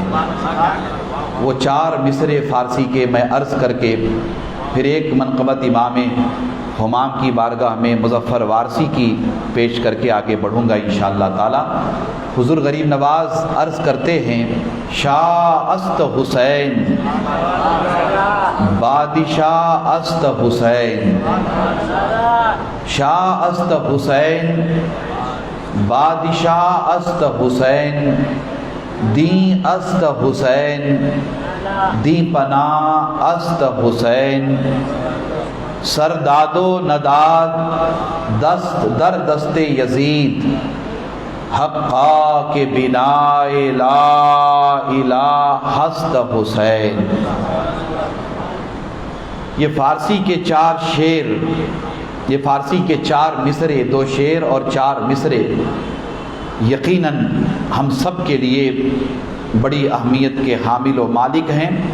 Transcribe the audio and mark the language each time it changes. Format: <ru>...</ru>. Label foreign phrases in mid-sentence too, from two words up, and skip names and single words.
<ur>وہ 4 مصرے فارسی کے میں عرض کر کے پھر ایک منقبت امام ہمام کی بارگاہ میں مظفر وارسی کی پیش کر کے آگے بڑھوں گا انشاءاللہ تعالی۔ حضور غریب نواز عرض کرتے ہیں،</ur> <fa>شاہ است حسین بادشاہ است حسین، شاہ است حسین بادشاہ است حسین، دین است حسین دی پناہ است حسین، سرداد و نداد دست در دست یزید، حقا کے بنا</fa> <ar>لا الہ</ar> <fa>ہست حسین۔</fa> <ur>یہ فارسی کے 4 شعر، یہ فارسی کے 4 مصرے، 2 شعر اور 4 مصرے یقیناً ہم سب کے لیے بڑی اہمیت کے حامل و مالک ہیں۔</ur>